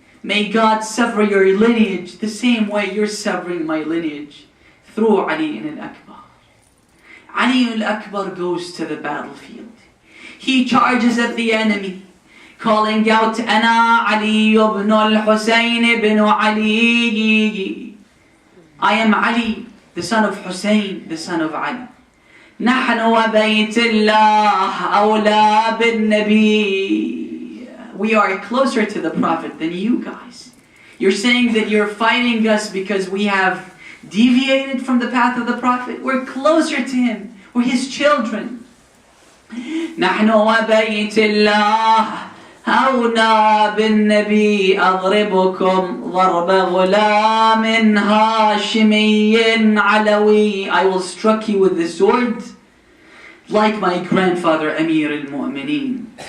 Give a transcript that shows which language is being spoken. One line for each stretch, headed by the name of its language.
English: May God sever your lineage the same way you're severing my lineage through Ali al-Akbar. Ali al-Akbar goes to the battlefield. He charges at the enemy, calling out,
Arabic: أنا علي بن الحسين بن علي.
English: I am Ali, the son of Hussein, the son of Ali.
Arabic: نحن وبيت الله أولى بالنبي.
English: We are closer to the Prophet than you guys. You're saying that you're fighting us because we have deviated from the path of the Prophet. We're closer to him. We're his children.
Arabic: نحن وبيت الله أولى بالنبي أضربكم ضرب غلام هاشمي علوي.
English: I will struck you with the sword like my grandfather Amir al-Mu'mineen.